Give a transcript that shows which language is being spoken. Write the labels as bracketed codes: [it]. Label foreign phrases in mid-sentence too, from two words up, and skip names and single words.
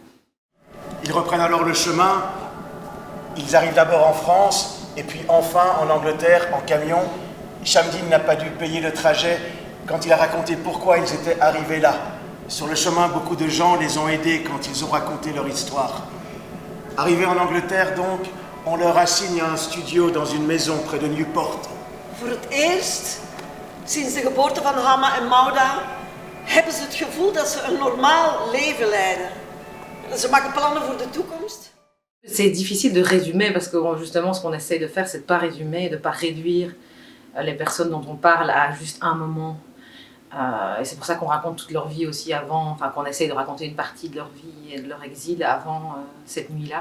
[fr] Ils reprennent alors le chemin. Ils arrivent d'abord en France et puis enfin en Angleterre en camion. Shamdin n'a pas dû payer le trajet quand il a raconté pourquoi ils étaient arrivés là. Sur le chemin, beaucoup de gens les ont aidés quand ils ont raconté leur histoire. Arrivés en Angleterre donc, on leur assigne un studio dans une maison près de Newport. [nl] Voor het eerst, sinds de geboorte van Hama en Maouda, hebben ze het gevoel dat ze een normaal leven leiden. Ze maken plannen voor de toekomst. [fr] C'est difficile de résumer parce que justement ce qu'on essaye de faire, c'est de ne pas résumer et de ne pas réduire les personnes dont on parle à juste un moment. Et c'est pour ça qu'on raconte toute leur vie aussi avant, enfin qu'on essaye de raconter une partie de leur vie et de leur exil avant cette nuit-là.